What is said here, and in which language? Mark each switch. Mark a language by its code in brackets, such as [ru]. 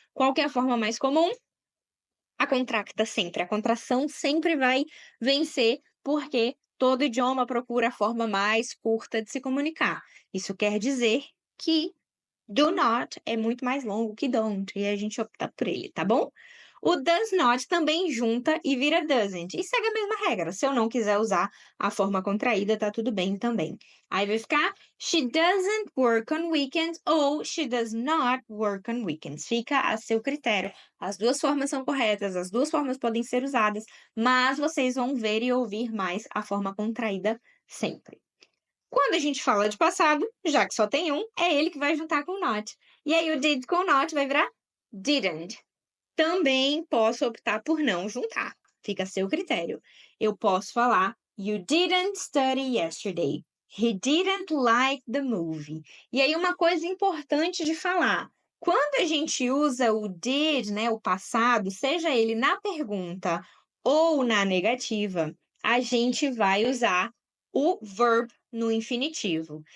[pt] Qual que é a forma mais comum? A contracta sempre. A contração sempre vai vencer, porque todo idioma procura a forma mais curta de se comunicar. Isso quer dizer que do not é muito mais longo que don't, e a gente opta por ele, tá bom? O does not também junta e vira doesn't. E segue a mesma regra. Se eu não quiser usar a forma contraída, tá tudo bem também. Aí vai ficar [en] she doesn't work on weekends ou she does not work on weekends. [pt] Fica a seu critério. As duas formas são corretas, as duas formas podem ser usadas, mas vocês vão ver e ouvir mais a forma contraída sempre. Quando a gente fala de passado, já que só tem um, é ele que vai juntar com o not. E aí o did com o not vai virar didn't. Também posso optar por não juntar. Fica a seu critério. Eu posso falar [en] you didn't study yesterday. He didn't like the movie. [pt] E aí uma coisa importante de falar. Quando a gente usa o did, né, o passado, seja ele na pergunta ou na negativa, a gente vai usar o verb no infinitivo.